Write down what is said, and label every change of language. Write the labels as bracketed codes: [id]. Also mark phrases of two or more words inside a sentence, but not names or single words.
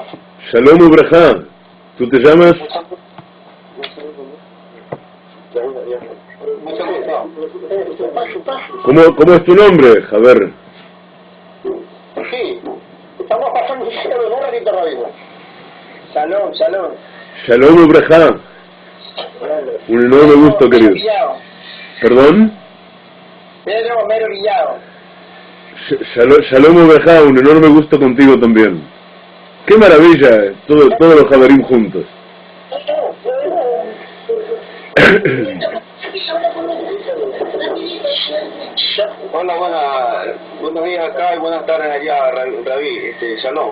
[he] שלום וברכה. [es] ¿Tú te llamas? Mucho gusto. ¿Cómo es tu nombre, Javer? Sí, estamos pasando un ratito, Rabino. Shalom. [he] שלום וברכה. [es] Un enorme gusto, querido. ¿Perdón? Pedro Homero Villado. [he] שלום וברכה, [es] un enorme gusto contigo también. Qué maravilla, todos los Javerim juntos. Buenos días acá y buenas tardes allá, Rabí, Shalom.